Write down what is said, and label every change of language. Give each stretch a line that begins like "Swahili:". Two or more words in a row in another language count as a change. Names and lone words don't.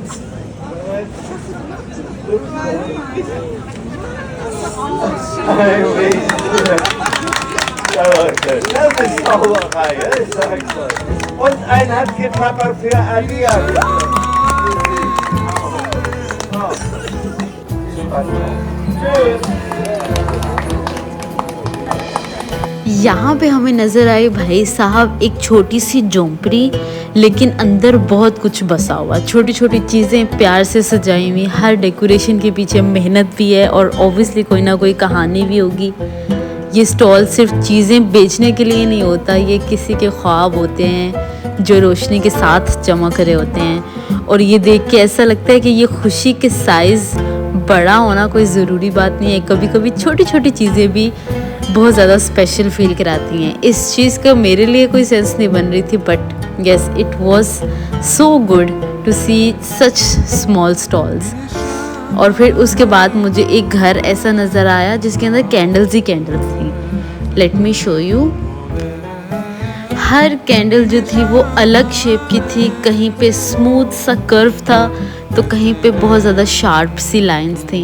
German: Ein Regenschirm. Ja, Leute, das ist Zauberei, ich sag's euch. Und ein Handgeklapper für Alia. Tschüss.
Hindi: यहाँ पे हमें नज़र आई भाई साहब एक छोटी सी झोंपड़ी, लेकिन अंदर बहुत कुछ बसा हुआ। छोटी छोटी चीज़ें प्यार से सजाई हुई, हर डेकोरेशन के पीछे मेहनत भी है और ऑब्वियसली कोई ना कोई कहानी भी होगी। ये स्टॉल सिर्फ चीज़ें बेचने के लिए नहीं होता, ये किसी के ख्वाब होते हैं जो रोशनी के साथ चमक रहे होते हैं। और ये देख के ऐसा लगता है कि ये खुशी के साइज़ बड़ा होना कोई ज़रूरी बात नहीं है, कभी कभी छोटी छोटी चीज़ें भी बहुत ज़्यादा
English: special feel
Hindi: कराती हैं। इस चीज़ का मेरे लिए कोई सेंस नहीं बन रही थी,
English: but yes, it was so good to see such small stalls.
Hindi: और फिर उसके बाद मुझे एक घर ऐसा नज़र आया जिसके अंदर कैंडल्स ही कैंडल्स थी।
English: let me show you.
Hindi: हर कैंडल जो थी वो अलग शेप की थी, कहीं पे स्मूथ सा कर्व था तो कहीं पे बहुत ज़्यादा शार्प सी लाइंस थी।